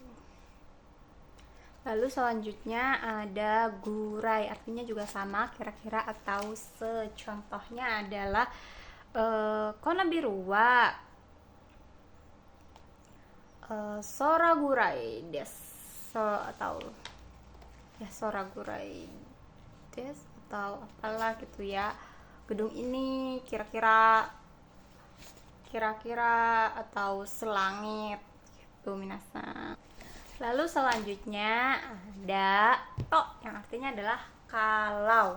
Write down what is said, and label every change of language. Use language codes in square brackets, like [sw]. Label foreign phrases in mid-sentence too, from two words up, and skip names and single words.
[id] Lalu selanjutnya ada gurai, artinya juga sama kira-kira atau se. Contohnya adalah [ja] このビルは空ぐらいです, [id] atau ya [ja] 空ぐらいです [id] atau apalah gitu ya, gedung ini kira-kira atau selangit gitu minasan. Lalu selanjutnya ada to yang artinya adalah kalau.